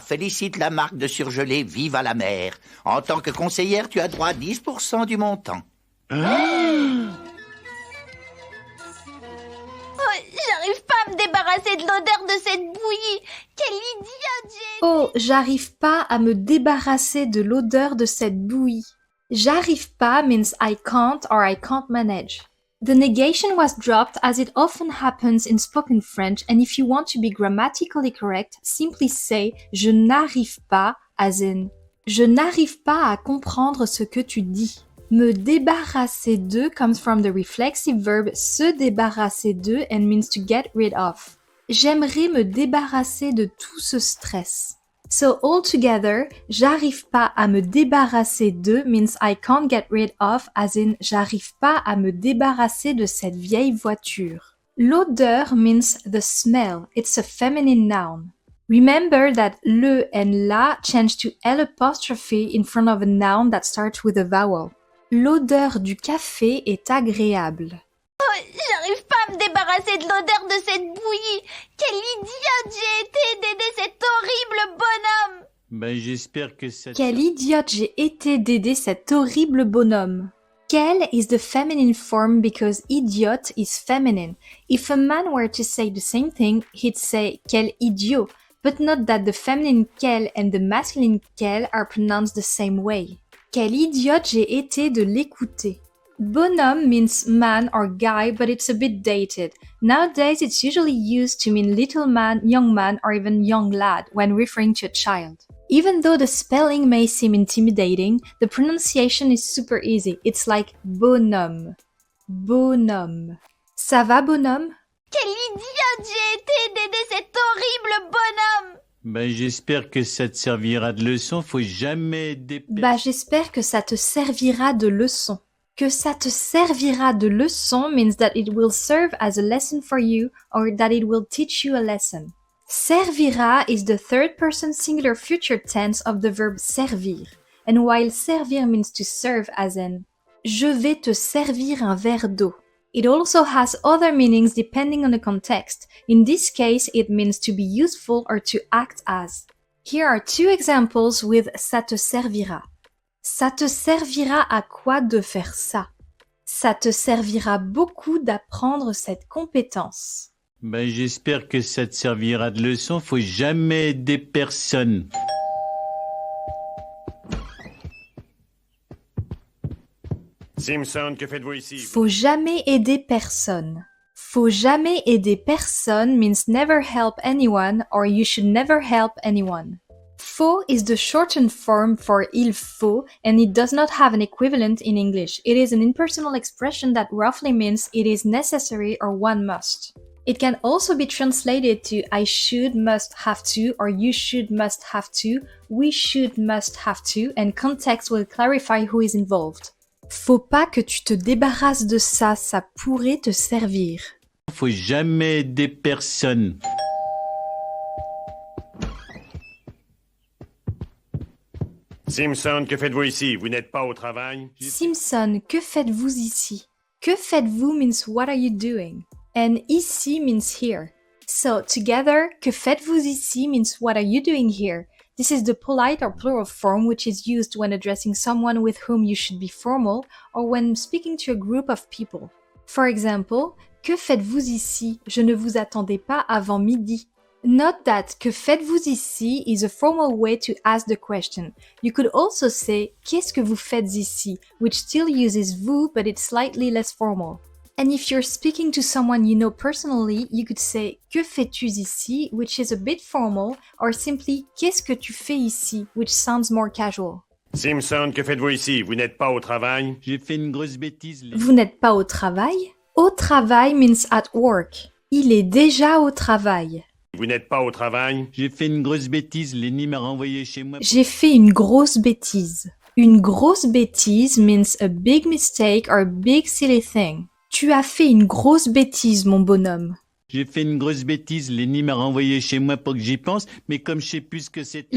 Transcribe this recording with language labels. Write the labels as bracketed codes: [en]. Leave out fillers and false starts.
[fr] Félicite la marque de surgelé Vive à la mer. En tant que conseillère, tu as droit à 10% du montant. J'arrive pas à me débarrasser de l'odeur de cette bouillie. Quelle idiote j'ai été. Oh, j'arrive pas à me débarrasser de l'odeur de cette bouillie. J'arrive pas [en] means I can't or I can't manage. The negation was dropped as it often happens in spoken French, and if you want to be grammatically correct, simply say [fr] je n'arrive pas [en] as in [fr] je n'arrive pas à comprendre ce que tu dis. Me débarrasser de [en] comes from the reflexive verb [fr] se débarrasser de [en] and means to get rid of. [fr] J'aimerais me débarrasser de tout ce stress. [en] So altogether, [fr] j'arrive pas à me débarrasser de [en] means I can't get rid of as in [fr] j'arrive pas à me débarrasser de cette vieille voiture. [en] L'odeur means the smell. It's a feminine noun. Remember that le and la change to L apostrophe in front of a noun that starts with a vowel. [fr] L'odeur du café est agréable. J'arrive pas à me débarrasser de l'odeur de cette bouillie. Quelle idiote j'ai été d'aider cet horrible bonhomme. Ben, j'espère que ça... Quelle idiote j'ai été d'aider cet horrible bonhomme. [en] Quelle is the feminine form because idiot is feminine. If a man were to say the same thing, he'd say [fr] quel idiot, [en] but note that the feminine quel and the masculine quel are pronounced the same way. [fr] Quelle idiote j'ai été de l'écouter. [en] Bonhomme means man or guy, but it's a bit dated. Nowadays, it's usually used to mean little man, or even young lad when referring to a child. Even though the spelling may seem intimidating, the pronunciation is super easy. It's like [fr] bonhomme. Bonhomme. Ça va, bonhomme? Quelle idiote j'ai été d'aider cet horrible bonhomme. Ben, j'espère que ça te servira de leçon. Faut jamais aider j'espère que ça te servira de leçon. Que ça te servira de leçon [en] means that it will serve as a lesson for you or that it will teach you a lesson. Servira is the third person singular future tense of the verb servir. And while servir means to serve as in [fr] je vais te servir un verre d'eau. [en] It also has other meanings depending on the context. In this case, it means to be useful or to act as. Here are two examples with [fr] ça te servira. Ça te servira à quoi de faire ça? Ça te servira beaucoup d'apprendre cette compétence. Ben, j'espère que ça te servira de leçon. Faut jamais aider personne. Simpson, que faites-vous ici? Faut jamais aider personne. Faut jamais aider personne [en] means never help anyone or you should never help anyone. Faut is the shortened form for [fr] il faut [en] and it does not have an equivalent in English. It is an impersonal expression that roughly means it is necessary or one must. It can also be translated to I should, must, have to, or you should, must, have to, we should, must, have to, and context will clarify who is involved. [fr] Faut pas que tu te débarrasses de ça, ça pourrait te servir. Faut jamais aider personne. Simpson, que faites-vous ici? Vous n'êtes pas au travail? Simpson, que faites-vous ici? Que faites-vous [en] means what are you doing? And ici means here. So together, [fr] que faites-vous ici [en] means what are you doing here? This is the polite or plural form which is used when addressing someone with whom you should be formal or when speaking to a group of people. For example, [fr] que faites-vous ici? Je ne vous attendais pas avant midi. [en] Note that [fr] que faites-vous ici [en] is a formal way to ask the question. You could also say [fr] qu'est-ce que vous faites ici, [en] which still uses vous but it's slightly less formal. And if you're speaking to someone you know personally, you could say [fr] que fais-tu ici, [en] which is a bit formal, or simply [fr] qu'est-ce que tu fais ici, [en] which sounds more casual. [fr] Simpson, que faites-vous ici? Vous n'êtes pas au travail? J'ai fait une grosse bêtise. Vous n'êtes pas au travail? Au travail [en] means at work. [fr] Il est déjà au travail. Vous n'êtes pas au travail? J'ai fait une grosse bêtise. Lenny m'a renvoyé chez moi. J'ai fait une grosse bêtise. Une grosse bêtise [en] means a big mistake or a big silly thing. [fr] Tu as fait une grosse bêtise, mon bonhomme. J'ai fait une grosse bêtise. Lenny m'a renvoyé chez moi pour que j'y pense, mais comme je sais plus ce que c'était.